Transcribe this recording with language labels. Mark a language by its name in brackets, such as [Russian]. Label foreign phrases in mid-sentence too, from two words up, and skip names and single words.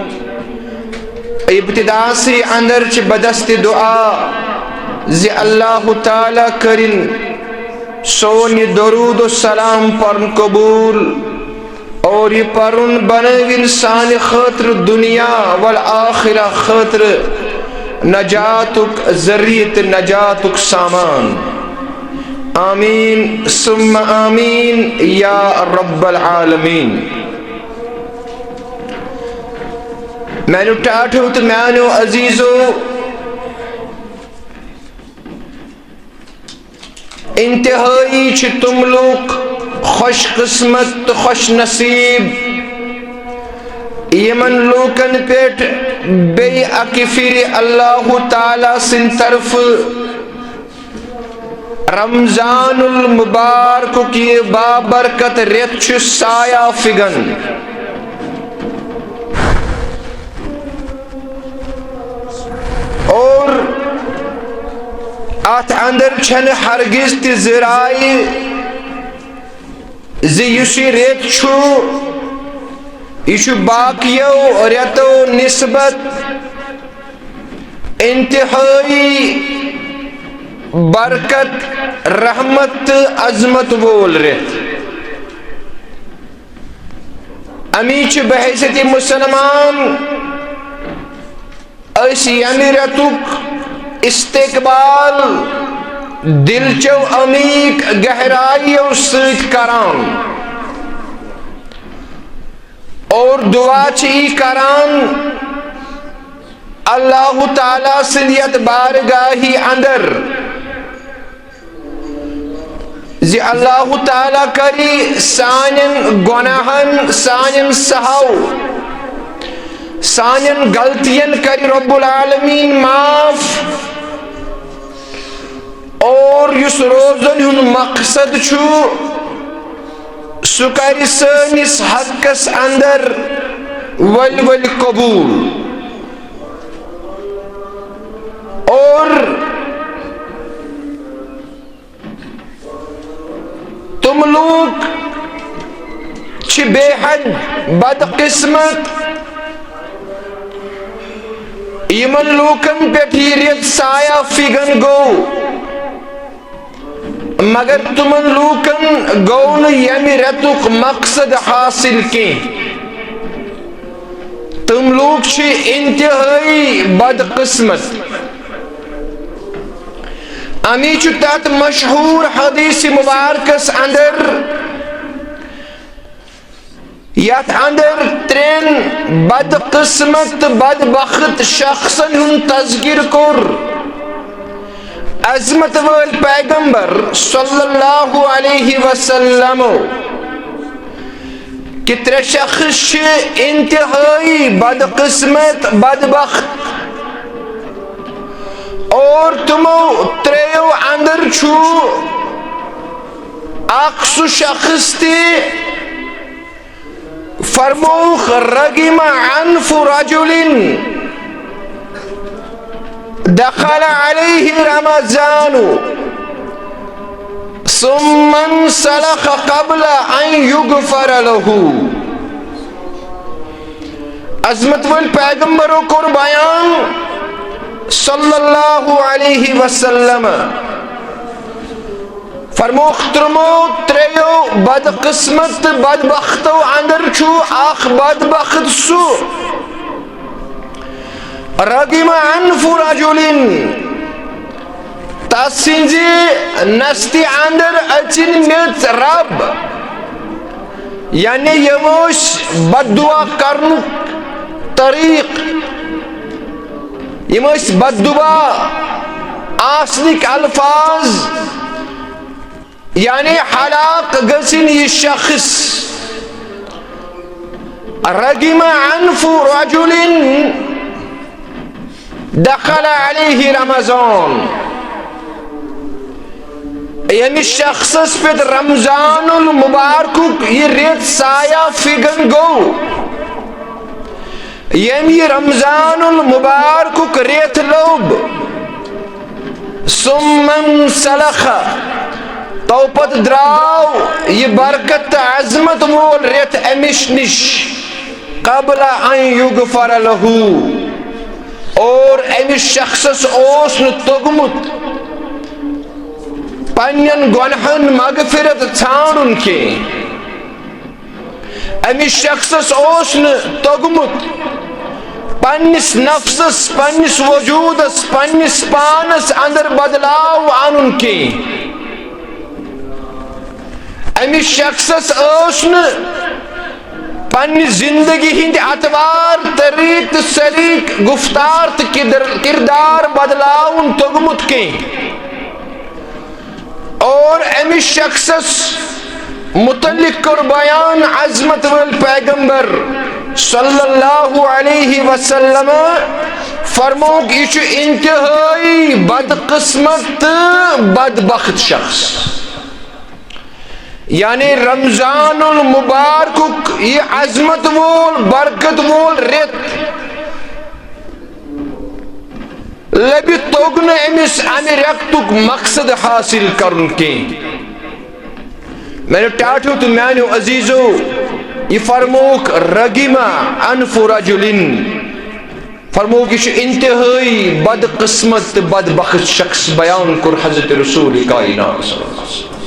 [Kashmiri] ابتدا سے اندر چھ بدست دعا زی اللہ تعالی کرن سون درود و سلام پرن قبول، اور یہ پرن بنو انسان خاطر دنیا والآخرہ خاطر نجاتک ذریت نجاتک سامان. [Arabic] آمین ثم آمین یا رب العالمین. [Kashmiri] مینو ٹاٹھو تو مینو عزیزو، انتہائی چھ تم لوگ خوش قسمت خوش نصیب یمن لوکن پیٹ بے اکفر اللہ تعالی سن طرف رمضان المبارک کی بابرکت ریت چھ سایہ فگن اور ات اندر چھن ہرگز تہ ذرائع زی ریت چھو یہ باقیو ریتو نسبت انتہائی برکت رحمت عظمت وول ریت امیچ بحیثیت مسلمان اس یمی ریتک استقبال دلچو عمیق گہرائیو سیت کران اور دعا چی کران اللہ تعالیٰ سلیت بارگاہی اندر زی اللہ تعالیٰ کری سانن گناہن سانن سہو سانن غلطین کری رب العالمین معاف اور یس روزن ہن مقصد چھو سو کری سانس حقس اندر ول قبول اور تم لوگ چھ بے حد بدقسمت یمن لوکن پہ ریت سایہ فگن گو مگر تمن لوکن گو ن یمی ریتک مقصد حاصل کی تم لوگ چھ انتہائی بدقسمت امی چھ تات مشہور حدیث مبارکس اندر یت اندر ترین بدقسمت بدبخت شخصن ہن تذکر کر عظمت وال پیغمبر [Arabic] صلی اللہ علیہ وسلم [Kashmiri] کہ ترے شخص چھ انتہائی بدقسمت بدبخت اور تمو تریو اندر چھو اکسو شخص تی فرموخ [Arabic] رگم عنف رجل دخل علیہ رمضان ثم انسلخ قبل ان یغفر له [Kashmiri] عظمت وال پیغمبرو کر بیان [Arabic] صلی اللہ علیہ وسلم [Kashmiri] فرموخترمو تریو بدقسمت بدبختو اندر چھو آخ بدبخت سو [Arabic] رگم عنف رجل [Kashmiri] تاسنجی نستی اندر اچن میت رب یعنی یموش بددعا کرن طریق یموش بددعا آسنک الفاظ یعنی حلاق گسن یہ شخص [Arabic] رگم عنف رجل دخل علیہ رمضان [Kashmiri] یعنی شخص پہ رمضان المبارک یہ ریت سایہ فگن گو یعنی رمضان المبارک ریت لوب [Arabic] ثم انسلخ [Kashmiri] توپت دراو یہ برکت عظمت مول ریت امش نش [Arabic] قبل ان یغفر له [Kashmiri] اور امش شخص اوس نتگمت پنین گناہن مغفرت ژھانڈن کی امش شخص اوس نتگمت پنس نفسس پنس وجودس پنس پانس اندر بدلاو آنن کی امس شخصس اوسن پنی زندگی ہند اتوار طریق سلیق گفتار کردار بدلاون تگمت کی اور امس شخصس متعلق کر بیان عظمت وال پیغمبر [Arabic] صلی اللہ علیہ وسلم [Kashmiri] فرموک یہ انتہائی بدقسمت بدبخت شخص. یعنی رمضان المبارک یہ عظمت وول برکت وول رت لبی توگ نہ امس امہ رتک مقصد حاصل کرن کی. میں نے ٹاٹھو تو میانو عزیزو یہ فرموک [Arabic] رگیما انف رجلن [Kashmiri] فرموک یہ انتہائی بدقسمت بدبخت شخص بیان کر حضرت رسول کائنات [Arabic] صلی اللہ علیہ وسلم.